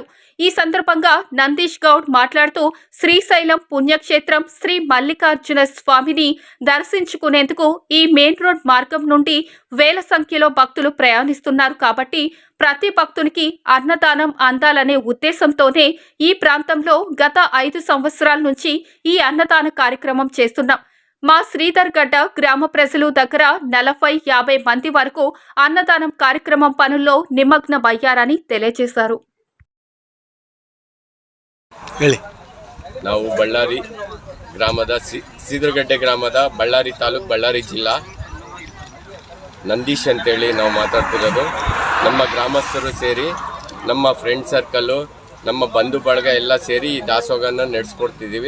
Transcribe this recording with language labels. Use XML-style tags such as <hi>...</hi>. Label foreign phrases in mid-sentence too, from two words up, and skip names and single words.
<te>ఈ సందర్భంగా నందీష్ గౌడ్ మాట్లాడుతూ శ్రీశైలం పుణ్యక్షేత్రం శ్రీ మల్లికార్జున స్వామిని దర్శించుకునేందుకు ఈ</te> <en>main road</en> <te>మార్గం నుండి వేల సంఖ్యలో భక్తులు ప్రయాణిస్తున్నారు కాబట్టి ప్రతి భక్తునికి అన్నదానం అందాలనే ఉద్దేశంతోనే ఈ ప్రాంతంలో గత 5 సంవత్సరాల నుంచి ఈ అన్నదాన కార్యక్రమం చేస్తున్నాం. మా శ్రీధర్ఘట్ట గ్రామ ప్రజలు దగ్గర 40-50 మంది వరకు అన్నదానం కార్యక్రమం పనుల్లో నిమగ్నమయ్యారని తెలియజేశారు.</te> <kn>ನಾವು ಬಳ್ಳಾರಿ ಗ್ರಾಮದ ಶ್ರೀಧರ್ಘಟ್ಟ ಗ್ರಾಮದ ಬಳ್ಳಾರಿ ತಾಲೂಕು ಬಳ್ಳಾರಿ ಜಿಲ್ಲಾ ನಂದೀಶ್ ಅಂತೇಳಿ ನಾವು ಮಾತಾಡ್ತಿರೋದು. ನಮ್ಮ ಗ್ರಾಮಸ್ಥರು ಸೇರಿ ನಮ್ಮ</kn> <en>friend circle</en> <kn>ನಮ್ಮ ಬಂಧು ಬಳಗ ಎಲ್ಲ ಸೇರಿ ಈ ದಾಸೋಹನ ನಡೆಸ್ಕೊಡ್ತಿದ್ದೀವಿ.</kn>